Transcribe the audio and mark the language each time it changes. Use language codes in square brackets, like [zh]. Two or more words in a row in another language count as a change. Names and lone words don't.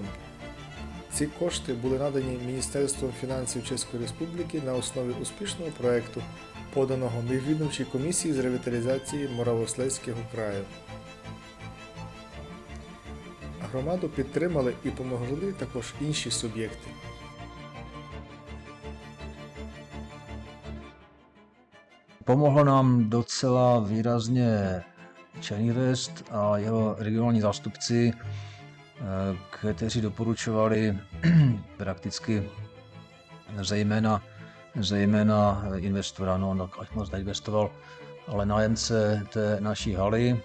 [uk] Ці кошти були надані Міністерством фінансів Чеської Республіки на основі успішного проєкту, поданого Міжвідомчій комісії з ревіталізації Моравослезького краю. Громаду підтримали і помогли також інші суб'єкти. [cs] Pomohlo nám docela výrazně Černivest a jeho regionální zástupci, kteří doporučovali prakticky zejména investora, no ať moc neinvestoval, ale nájemce té naší haly.